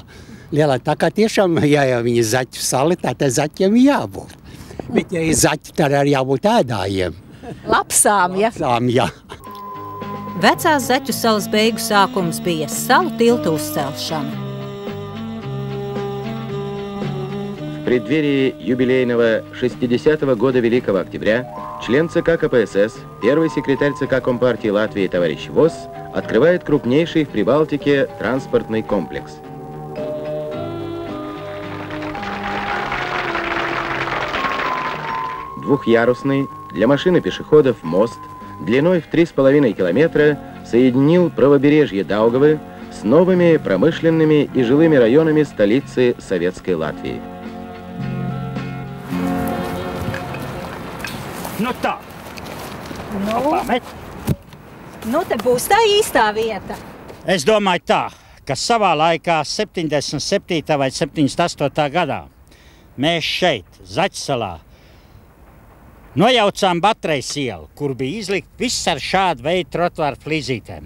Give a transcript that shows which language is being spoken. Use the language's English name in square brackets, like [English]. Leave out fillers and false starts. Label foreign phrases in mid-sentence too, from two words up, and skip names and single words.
[Latvian] Tā kā tiešām, ja viņi zaķu sali, tā zaķiem jābūt. Bet, ja ir zaķi, tad arī jābūt ēdājiem. Lapsām, ja? Lapsām, jā. Vecās Zaķu salas beigu sākums bija salu tiltu uzcelšana. [Russian] преддверии юбилейного 60-го года Великого Октября член ЦК КПСС, первый секретарь ЦК Компартии Латвии товарищ Вос открывает крупнейший в Прибалтике транспортный комплекс. Двухъярусный, для машин и пешеходов мост длиной в 3,5 километра соединил правобережье Даугавы с новыми промышленными и жилыми районами столицы Советской Латвии. [Latvian] Nu tā. Nu, te būs tā īstā vieta. Es domāju tā, ka savā laikā 77. vai 78. gadā mēs šeit, Zaķsalā, nojaucām Batrejas ielu, kur bija izlikt viss ar šādu veidu trotuāru flīzītēm.